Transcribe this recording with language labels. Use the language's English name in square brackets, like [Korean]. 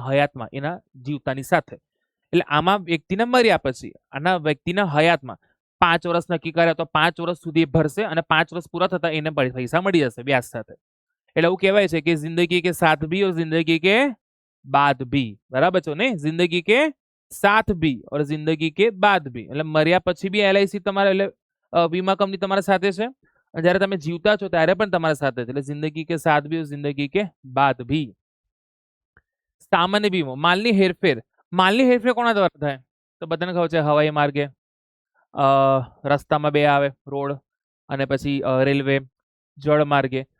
[Gujarati] એના હયાતમાં, એના જીવતાની સાથે. એટલે આમાં વ્યક્તિને મર્યા પછી આના વ્યક્તિના હયાતમાં 5 વર્ષ નક્કી કર્યા તો 5 વર્ષ સુધી ભરશે અને 5 વર્ષ પૂરા થતા એને પૈસા મળી જશે વ્યાજ સાથે. એટલે એવું કહેવાય છે કે [Hindi] જિંદગી કે સાથ ભી और जिंदगी के बाद भी. [Gujarati] બરાબર છે ને? [Hindi] જિંદગી કે સાથ ભી और जिंदगी के बाद भी. [Gujarati] એટલે મર્યા પછી બી એલઆઈસી તમારે એટલે વીમા કંપની તમારા સાથે છે અને જ્યારે તમે જીવતા છો ત્યારે પણ તમારા સાથે છે. એટલે [Hindi] જિંદગી કે સાથ ભી और जिंदगी के बाद भी. [Gujarati] સામાન્ય વીમો, માલની હેરફેર કોના દ્વારા થાય? તો બધાને ખબર છે હવાઈ માર્ગે, રસ્તામાં બે આવે રોડ અને પછી રેલવે, જળ માર્ગે.